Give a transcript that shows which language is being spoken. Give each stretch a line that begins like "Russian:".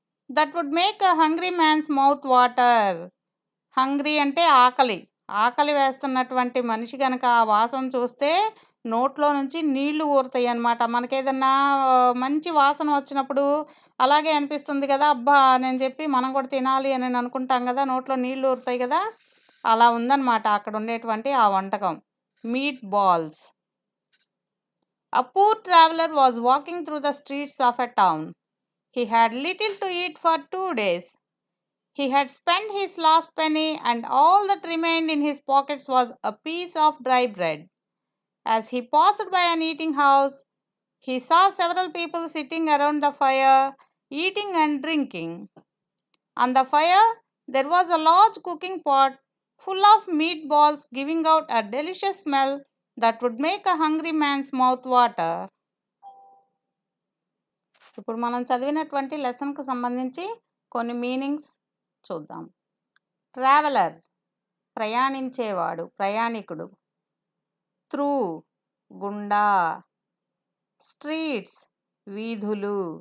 English: That would make a hungry man's mouth water.
Telugu: Hungry అంటే ఆకలి, ఆకలి వేస్తున్నటువంటి మనిషి కనుక ఆ వాసన చూస్తే నోట్లో నుంచి నీళ్లు ఊరుతాయి అన్నమాట. మనకేదన్నా మంచి వాసన వచ్చినప్పుడు అలాగే అనిపిస్తుంది కదా, అబ్బా నేను చెప్పి మనం కూడా తినాలి అని అనుకుంటాం కదా, నోట్లో నీళ్లు ఊరుతాయి కదా, అలా ఉందన్నమాట అక్కడ ఉండేటువంటి ఆ వంటకం, meat balls.
English: A poor traveler was walking through the streets of a town. He had little to eat for 2 days. He had spent his last penny, and all that remained in his pockets was a piece of dry bread. As he passed by an eating house, he saw several people sitting around the fire, eating and drinking. On the fire, there was a large cooking pot full of meatballs, giving out a delicious smell that would make a hungry man's mouth water.
Telugu: ఇప్పుడు మనం చదివినటువంటి లెసన్కు సంబంధించి కొన్ని meanings చూద్దాం. Traveller, ప్రయాణించేవాడు, ప్రయాణికుడు. Through, గుండా. Streets, వీధులు.